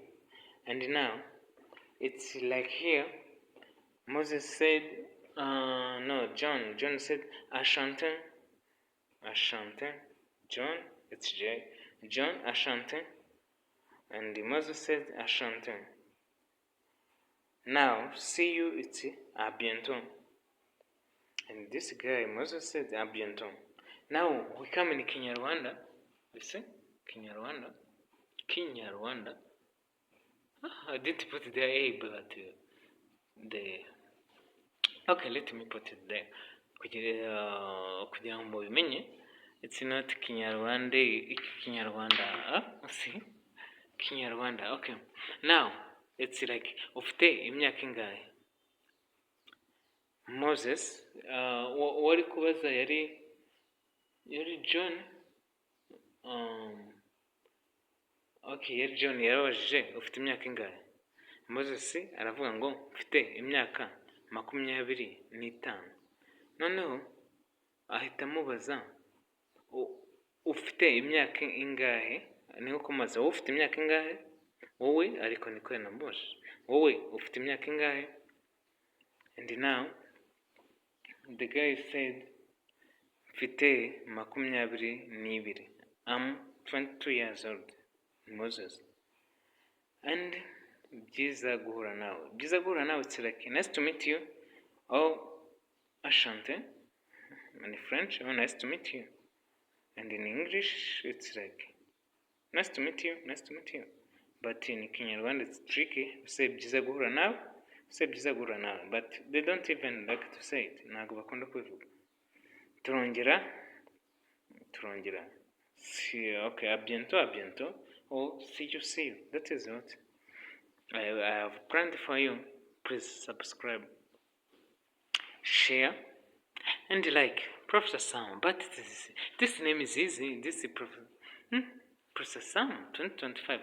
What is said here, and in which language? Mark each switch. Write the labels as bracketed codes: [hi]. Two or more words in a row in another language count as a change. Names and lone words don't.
[en] And now, it's like here, Moses said, John said, enchanté. Enchanté. John, it's J. John, enchanté. And Moses said, enchanté. Now, see you, it's [fr] à bientôt. [en] And this guy, Moses said, [fr] à bientôt. [en] Now, we come in Kinyarwanda. You see? Kinyarwanda. Kinyarwanda. I didn't put the A, but okay, let me put it there. [rw] Kugira ngo mubimenye, [en] it's not Kinyarwanda, Kinyarwanda. See? Kinyarwanda. Okay. Now, it's like [rw] ufite imyaka ingahe? Moses, wari kubaza yari John. Okay, yari John yarabajije ufite imyaka ingahe? Moses aravuga ngo mfite imyaka 25. Noneho ahita amubaza ufite imyaka ingahe? Niho kumaza wowe ufite imyaka ingahe? Wowe ariko niko yanamubajije. Wowe ufite imyaka ingahe? [en] And now the guy said [rw] mfite 22. [en] I'm 22 years old. Moses. [rw] And byiza guhura nawe. [en] It's like nice to meet you. Oh, enchanté. In French, oh, nice to meet you. And in English, it's like nice to meet you. But in Kinyarwanda, it's tricky. We say [rw] byiza guhura nawe. [en] But they don't even like to say it. [rw] Ntabwo bakunda kubivuga. Turongera. [en] See, okay, [fr] à bientôt. [en] Oh, see you. That is what I have planned for you. Please subscribe, share, and like Professor Sam. But this name is easy. This is Professor Sam 2025.